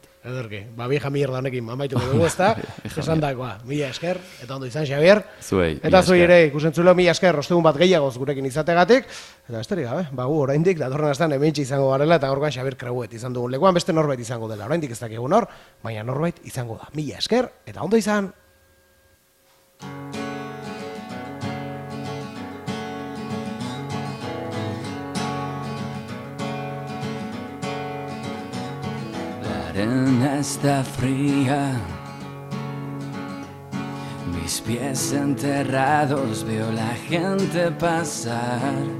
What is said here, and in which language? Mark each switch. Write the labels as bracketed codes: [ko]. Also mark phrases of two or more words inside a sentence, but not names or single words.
[eu] Ederki, [es] vieja mierda [eu] honekin amaituko dugu, ezta? Esan dakoa, mila esker, eta ondo izan, Xabier. Zuei, eta zuei ere, ikusentzuleo, mila esker, ostegun bat gehiagoz gurekin izategatik. Eta besterik gabe, gu oraindik, datorren astean hementxe izango garela, eta gaurkoan Xabier Krauet izan dugun lekuan, beste norbait izango dela, oraindik ez dakigu nor, baina norbait izango da. Mila esker, eta ondo izan. [es] La arena está fría, mis pies enterrados, veo la gente pasar.